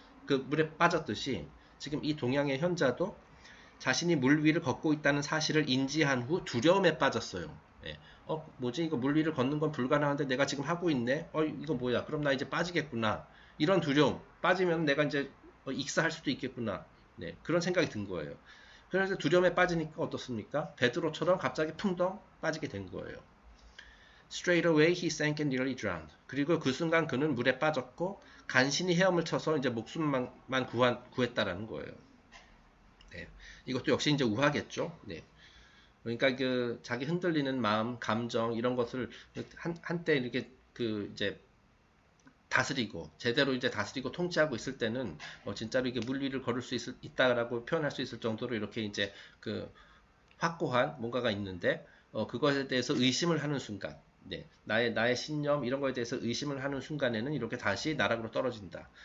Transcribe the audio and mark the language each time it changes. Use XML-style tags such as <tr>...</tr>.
<ko>그 물에 빠졌듯이 지금 이 동양의 현자도 자신이 물 위를 걷고 있다는 사실을 인지한 후 두려움에 빠졌어요. 예. 뭐지? 이거 물 위를 걷는 건 불가능한데 내가 지금 하고 있네? 이거 뭐야? 그럼 나 이제 빠지겠구나. 이런 두려움. 빠지면 내가 이제 익사할 수도 있겠구나. 네. 그런 생각이 든 거예요. 그래서 두려움에 빠지니까 어떻습니까? 베드로처럼 갑자기 풍덩 빠지게 된 거예요.</ko> <en>Straight away he sank and nearly drowned.</en> <ko>그리고 그 순간 그는 물에 빠졌고 간신히 헤엄을 쳐서 이제 목숨만 구했다라는 거예요. 네. 이것도 역시 이제 우화겠죠. 네. 그러니까 그 자기 흔들리는 마음, 감정 이런 것을 한때 이렇게 그 이제 제대로 이제 다스리고 통치하고 있을 때는 진짜로 이게 물 위를 걸을 수 있다라고 표현할 수 있을 정도로 이렇게 이제 그 확고한 뭔가가 있는데 그것에 대해서 의심을 하는 순간, 네, 나의 신념 이런 거에 대해서 의심을 하는 순간에는 이렇게 다시 나락으로 떨어진다.</ko>